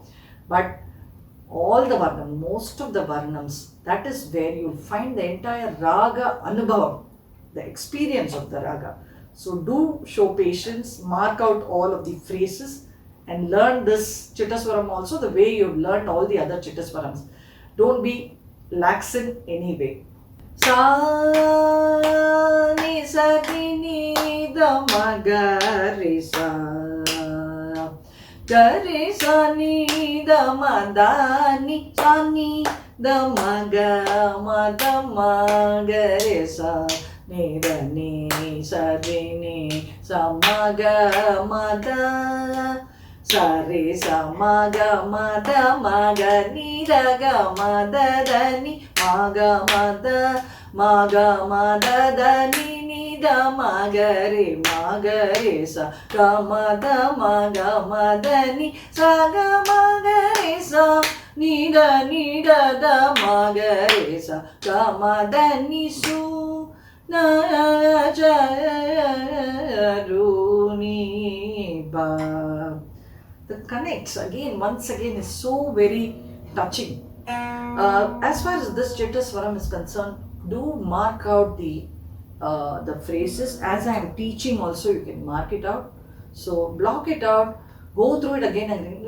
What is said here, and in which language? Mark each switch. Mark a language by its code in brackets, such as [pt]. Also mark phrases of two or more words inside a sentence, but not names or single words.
[en] But all the Varnam, most of the Varnams, that is where you find the entire Raga Anubhavam, the experience of the Raga. So do show patience, mark out all of the phrases and learn this Chittaswaram also the way you've learned all the other Chittaswarams. Don't be lax in any way. Sa ni sa ni da ma ga re sa. Ga re sa ni da ma da ni sa ni da ma ga re sa. Ni da ni sa ni sa ma ga da. Sa re sa ma ga ni da ga ma da ni ma ga da ni da ma ga re sa ga ma da ni sa ga ma ga re sa ni da da ma ga re sa ga ma da ni su na ja ru ni ba. The connects again, once again, is so very touching. As far as this Chittaswaram is concerned, do mark out the phrases. As I am teaching also, you can mark it out. So block it out, go through it again and again.